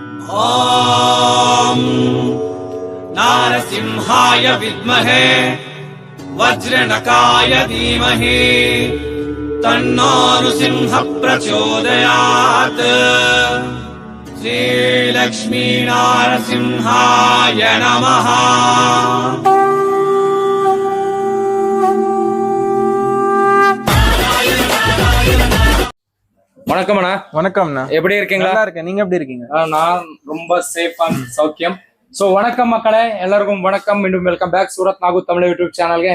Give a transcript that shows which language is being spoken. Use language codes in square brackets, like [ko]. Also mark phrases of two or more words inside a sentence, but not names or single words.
[sa] ॐ नारसिंहाय विद्महे वज्रनकाय धीमहि तन्नो नृसिंह प्रचोदयात्। श्रीलक्ष्मी नारसिंहाय नमः। [ta] வணக்கம் அண்ணா. வணக்கம்ண்ணா. எப்படி இருக்கீங்களா? நல்லா இருக்கேன். நீங்க எப்படி இருக்கீங்க? நான் ரொம்ப சேஃபா சௌக்கியம். சோ வணக்கம் மக்களே, எல்லாருக்கும் வணக்கம். மீண்டும் [en] welcome back [ta] சூரத் நாகு தமிழ் யூடியூப் சேனலுக்கு.